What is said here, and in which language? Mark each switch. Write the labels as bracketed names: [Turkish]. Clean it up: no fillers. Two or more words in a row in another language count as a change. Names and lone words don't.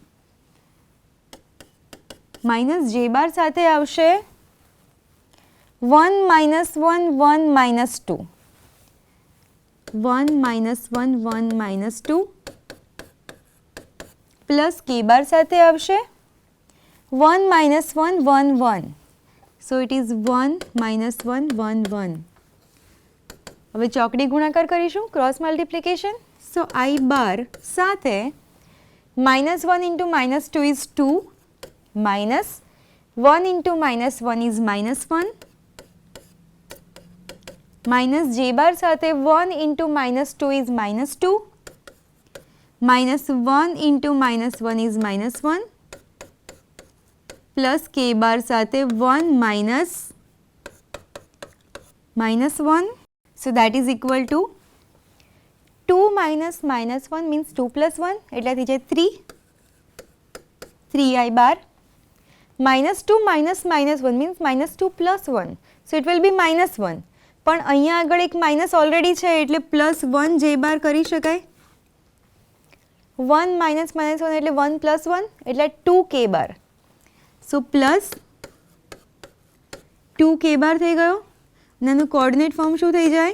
[English] minus j bar [Gujarati] સાથે આવશે 1 -1 1 -2, 1 -1 1 -2 [English] plus k bar [Gujarati] સાથે આવશે 1 -1 1 1. [English] So it is 1 -1 1 1. [Gujarati] હવે ચોકડી ગુણાકાર કરીશું, [English] cross multiplication. So i bar સાથે -1 into -2 is 2, -1 into -1 is -1, minus j bar સાથે 1 into -2 is -2, -1 into -1 is -1 plus k bar સાથે 1 -1. So that is equal to 2 minus -1 means 2 plus 1 [Gujarati] એટલે થઈ જાય [English] 3, 3i બાર. -2 minus -1 means -2 plus 1. So it will be -1. [Gujarati] પણ અહીંયા આગળ એક માઇનસ ઓલરેડી છે એટલે +1 [English] j bar [Gujarati] કરી શકાય. 1 minus -1 એટલે 1 plus 1 એટલે 2k બાર. [English] so plus [Gujarati] 2k બાર થઈ ગયો અને આનું [English] coordinate form [Gujarati] શું થઈ જાય?